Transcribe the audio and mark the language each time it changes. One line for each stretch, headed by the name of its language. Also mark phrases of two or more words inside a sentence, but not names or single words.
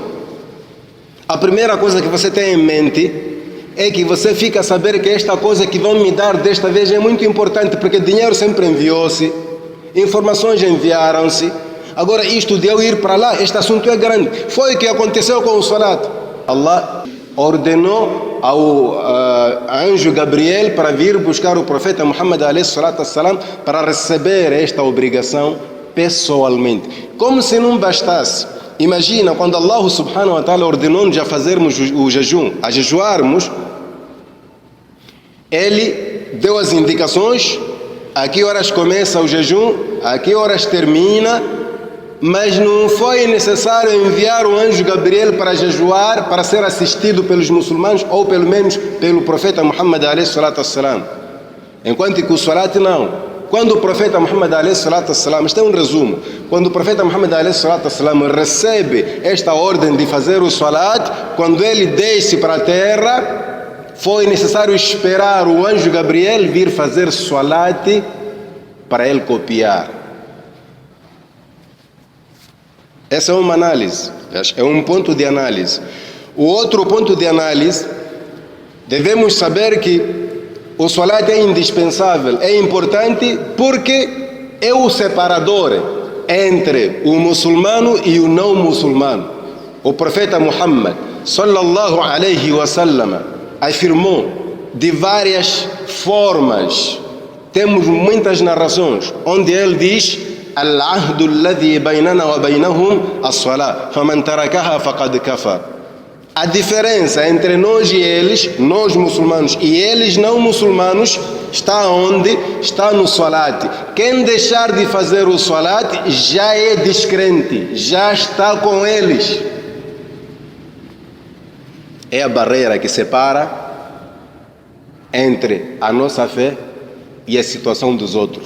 Portuguese: A primeira coisa que você tem em mente é que você fica a saber que esta coisa que vão me dar desta vez é muito importante, porque dinheiro sempre enviou-se, informações enviaram-se. Agora isto de eu ir para lá, este assunto é grande. Foi o que aconteceu com o salat. Allah ordenou ao anjo Gabriel para vir buscar o profeta Muhammad
Arabic: عليه الصلاة والسلام
Portuguese: para receber esta obrigação pessoalmente. Como se não bastasse. Imagina quando Allah
Arabic: سبحانه وتعالى
Portuguese: ordenou-nos a fazermos o jejum, a jejuarmos, Ele deu as indicações, a que horas começa o jejum, a que horas termina, mas não foi necessário enviar o anjo Gabriel para jejuar, para ser assistido pelos muçulmanos, ou pelo menos pelo profeta Muhammad
Arabic: عليه الصلاة والسلام.
Portuguese: Enquanto que o salat não. Quando o profeta Muhammad
Arabic: عليه الصلاة والسلام,
Portuguese: isto é um resumo, quando o profeta Muhammad
Arabic: عليه الصلاة والسلام
Portuguese: recebe esta ordem de fazer o salat, quando ele desce para a terra, foi necessário esperar o anjo Gabriel vir fazer salat para ele copiar. Essa é uma análise, é um ponto de análise. O outro ponto de análise, devemos saber que o salat é indispensável, é importante porque é o separador entre o muçulmano e o não muçulmano. O profeta Muhammad
Arabic: صلى الله عليه وسلم
Portuguese: afirmou de várias formas. Temos muitas narrações onde ele diz:
Arabic: العهد الذي بيننا وبينهم الصلاة فمن تركها فقد كفر.
Portuguese: A diferença entre nós e eles, nós muçulmanos e eles não muçulmanos, Está onde? Está no salat. Quem deixar de fazer o salat já é descrente, já está com eles. É a barreira que separa entre a nossa fé e a situação dos outros.